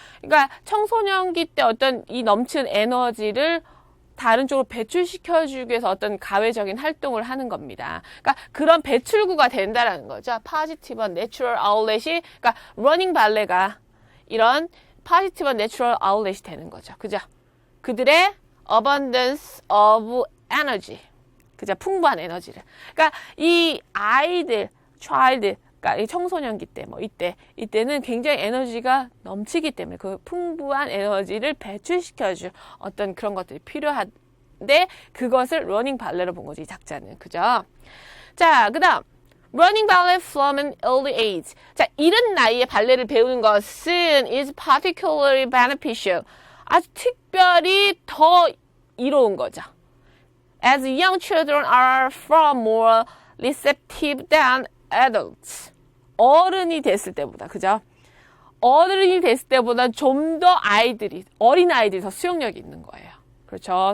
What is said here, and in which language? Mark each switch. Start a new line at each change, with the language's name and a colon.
Korean: 그러니까 청소년기 때 어떤 이 넘치는 에너지를 다른 쪽으로 배출시켜주기 위해서 어떤 가외적인 활동을 하는 겁니다. 그러니까 그런 배출구가 된다라는 거죠. positive한 natural outlet이, 그러니까 러닝 발레가 이런 positive한 natural outlet이 되는 거죠. 그죠?
English: 그들의 abundance of energy.
Korean: 그죠? 풍부한 에너지를. 그러니까 이 아이들, child, 그러니까 이 청소년기 때, 이때는 굉장히 에너지가 넘치기 때문에 그 풍부한 에너지를 배출시켜줄 어떤 그런 것들이 필요한데 그것을 러닝 발레로 본 거지, 이 작자는. 그죠? 자, 그 다음.
English: Running ballet from an early age.
Korean: 자, 이른 나이에 발레를 배우는 것은
English: is particularly beneficial.
Korean: 아주 특별히 더 이로운 거죠.
English: As young children are far more receptive than adults.
Korean: 어른이 됐을 때보다, 그죠? 어른이 됐을 때보다 좀 더 어린 아이들이 더 수용력이 있는 거예요. 그렇죠.